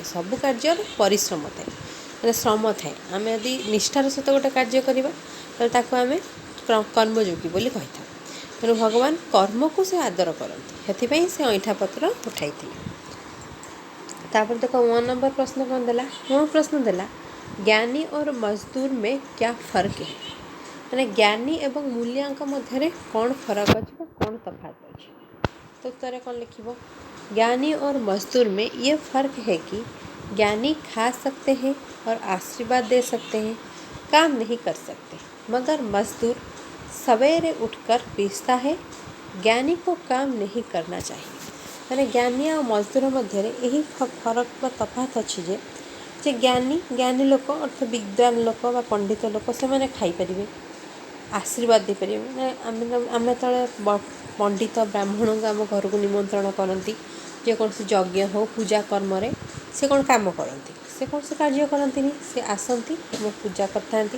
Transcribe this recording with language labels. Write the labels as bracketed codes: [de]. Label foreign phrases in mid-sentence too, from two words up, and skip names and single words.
[or] ସବୁ କାର୍ଯ୍ୟର ପରିଶ୍ରମ ଥାଏ, ମାନେ ଶ୍ରମ ଥାଏ। ଆମେ ଯଦି ନିଷ୍ଠାର ସହିତ ଗୋଟେ କାର୍ଯ୍ୟ କରିବା ତାହେଲେ ତାକୁ ଆମେ କର୍ମଯୋଗୀ ବୋଲି କହିଥାଉ। ତେଣୁ ଭଗବାନ କର୍ମକୁ ସେ ଆଦର କରନ୍ତି, ସେଥିପାଇଁ ସେ ଅଇଁଠା ପତ୍ର ଉଠାଇଥିଲେ। ତାପରେ ଦେଖ 1 ନମ୍ବର ପ୍ରଶ୍ନ କ'ଣ ଦେଲା, ପ୍ରଶ୍ନ ଦେଲା ଜ୍ଞାନୀ [hi] और मजदूर में क्या फर्क है, [or] ମାନେ ଜ୍ଞାନୀ ଏବଂ ମୂଲ୍ୟାଙ୍କ ମଧ୍ୟରେ କ'ଣ ଫରକ ଅଛି ବା କ'ଣ ତଫାତ ଅଛି। ତ ଉତ୍ତରରେ କ'ଣ ଲେଖିବ, [hi] ज्ञानी और मजदूर में ये फ़र्क है कि ज्ञानी खा सकते हैं और आशीर्वाद दे सकते हैं, काम नहीं कर सकते, मगर मजदूर सवेरे उठकर पीसता है, ज्ञानी को काम नहीं करना चाहिए। [or] ମାନେ ଜ୍ଞାନୀ ଆଉ ମଜଦୁର ମଧ୍ୟରେ ଏହି ଫରକ ବା ତଫାତ ଅଛି ଯେ ଜ୍ଞାନୀ ଲୋକ ଅର୍ଥ ବିଦ୍ୱାନ ଲୋକ ବା ପଣ୍ଡିତ ଲୋକ ସେମାନେ ଖାଇପାରିବେ, ଆଶୀର୍ବାଦ ଦେଇପାରିବେ। ଆମେ ଯେତେବେଳେ ପଣ୍ଡିତ ବ୍ରାହ୍ମଣଙ୍କୁ ଆମ ଘରକୁ ନିମନ୍ତ୍ରଣ କରନ୍ତି, ଯେକୌଣସି ଯଜ୍ଞ ହେଉ ପୂଜା କର୍ମରେ, ସେ କ'ଣ କାମ କରନ୍ତି, ସେ କୌଣସି କାର୍ଯ୍ୟ କରନ୍ତିନି, ସେ ଆସନ୍ତି ଆମ ପୂଜା କରିଥାନ୍ତି।